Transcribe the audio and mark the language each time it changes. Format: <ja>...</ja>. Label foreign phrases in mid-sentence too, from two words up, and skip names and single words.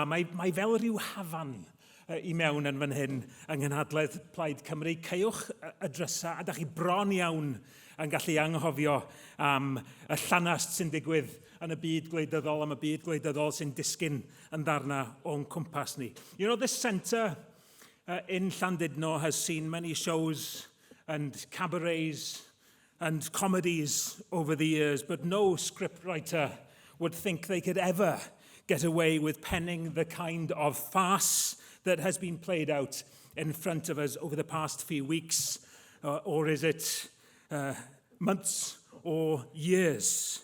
<cy>Mae fel rhyw hafan i mewn yn fan hyn yng nghynhadledd Plaid Cymru. Ceiwch y drysa a da chi bron iawn yn gallu anghofio am y llanast sy'n digwydd yn y byd gwleidyddol, am y byd gwleidyddol sy'n disgyn yn ddarna o'n cwmpas ni.</cy> <en>You know, this centre in Llandudno has seen many shows and cabarets and comedies over the years, but no scriptwriter would think they could ever get away with penning the kind of farce that has been played out in front of us over the past few weeks, or is it months or years.</en>